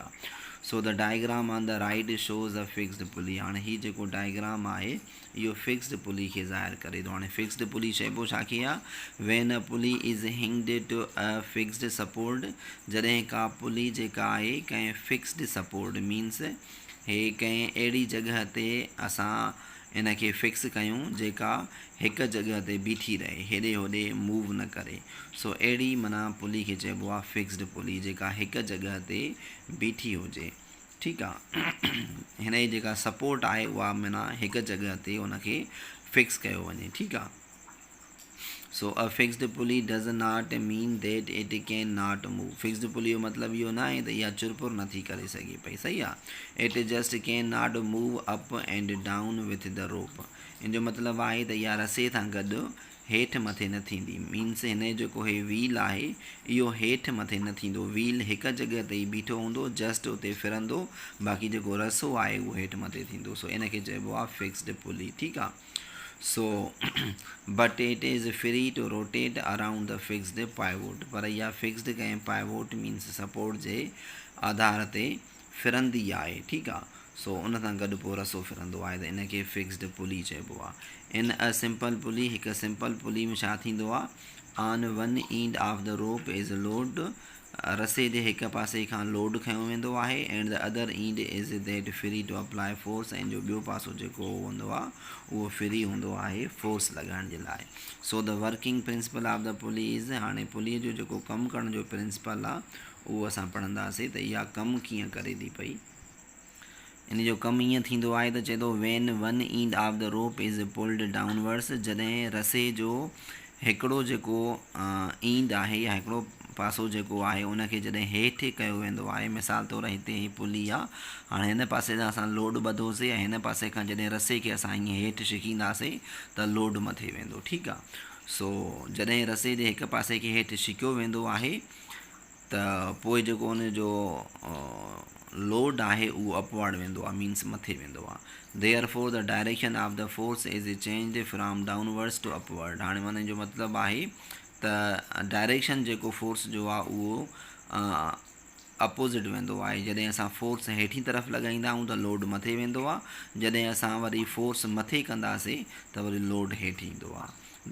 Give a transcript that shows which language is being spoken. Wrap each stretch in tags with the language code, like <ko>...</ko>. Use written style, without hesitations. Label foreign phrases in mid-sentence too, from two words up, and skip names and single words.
<sd>ठीकु आहे।</sd> <en>So the diagram on the right shows a fixed pulley.</en> <sd>हाणे हीउ जेको डायग्राम आहे इहो</sd> <en>fixed pulley</en> <sd>खे ज़ाहिर करे थो। हाणे</sd> <en>fixed pulley</en> <sd>चइबो छाखे आहे,</sd> <en>When a pulley is hinged to a fixed support,</en> <sd>जॾहिं का पुली जेका आहे कंहिं</sd> <en>fixed support</en> <sd>मीन्स हे कंहिं अहिड़ी जॻह ते असां इन खे फिक्स कयूं जेका हिकु जॻह ते बीठी रहे, हेॾे होॾे मूव न करे। सो अहिड़ी माना पुली खे चइबो आहे</sd> <en>fixed pulley,</en> <sd>जेका हिकु जॻह ते बीठी हुजे। ठीकु आहे। हिन जी जेका सपोर्ट आहे उहा माना हिकु जॻह ते उनखे फिक्स कयो वञे। ठीकु आहे।</sd> <en>So a fixed pulley does not mean that it can not move. fixed pulley</en> <sd>जो मतिलबु इहो न आहे त इहा चुरपुर नथी करे सघे पई, सही आहे।</sd> <en>It just can not move up and down with the rope.</en> <sd>इन जो मतिलबु आहे त इहा रसे सां गॾु हेठि मथे न थींदी। मीन्स हिन जो जेको हे व्हील आहे इहो हेठि मथे न थींदो। व्हील हिकु जॻह ते ई बीठो हूंदो, जस्ट उते फिरंदो, बाक़ी जेको रसो आहे उहो हेठि मथे थींदो। सो इन खे चइबो आहे</sd> <en>fixed pulley.</en> <sd>ठीकु आहे।</sd> <en>So but it is free to rotate around the fixed pivot.</en> <sd>पर इहा फिक्स्ड कंहिं पाइवोट मीन्स सपोर्ट जे आधार ते फिरंदी आहे। ठीकु आहे। सो उन सां गॾु पोइ रसो फिरंदो आहे, त इन खे</sd> <en>fixed pulley</en> <sd>चइबो आहे।</sd> <en>in a simple pulley,</en> <sd>हिकु</sd> <en>simple pulley</en> <sd>में छा थींदो आहे,</sd> <en>On one end of the rope is load,</en> <sd>रसे जे हिकु पासे खां लोड खयों वेंदो आहे,</sd> <en>And the other end is that free to apply force.</en> <sd>ऐं जो ॿियो पासो जेको हूंदो आहे उहो फ्री हूंदो आहे फोर्स लॻाइण जे लाइ।</sd> <en>So the working principle of the pulley is,</en> <sd>हाणे पुलीअ जो जेको कमु करण जो प्रिंसिपल आहे उहो असां पढ़ंदासीं त इहा कमु कीअं करे थी पई। इन जो कमु ईअं थींदो आहे त चए थो</sd> <en>When one end of the rope is pulled downwards,</en> <sd>जॾहिं रसे जो हिकिड़ो जेको ईंद आहे या हिकिड़ो पासो जेको आहे उनखे जॾहिं हेठि कयो वेंदो आहे। मिसाल तौरु हिते ही पुली आहे, हाणे हिन पासे सां असां लोड ॿधोसीं ऐं हिन पासे खां जॾहिं रसे खे असां ईअं हेठि छिकींदासीं त लोड मथे वेंदो। ठीकु आहे। सो जॾहिं रसे जे हिकु पासे खे हेठि छिकियो वेंदो आहे त पोइ जेको उनजो लोड आहे उहो अपवर्ड वेंदो आहे, मीन्स मथे वेंदो आहे।</sd> <en>Therefore the direction of the force is change from downwards to upward.</en> <sd>हाणे माना जो मतिलबु आहे त डायरेक्शन जेको फोर्स जो आहे उहो अपोज़िट वेंदो आहे। जॾहिं असां फोर्स हेठी तरफ़ लॻाईंदा आहियूं त लोड मथे वेंदो आहे, जॾहिं असां वरी फोर्स मथे कंदासीं त वरी लोड हेठि ईंदो आहे।</sd>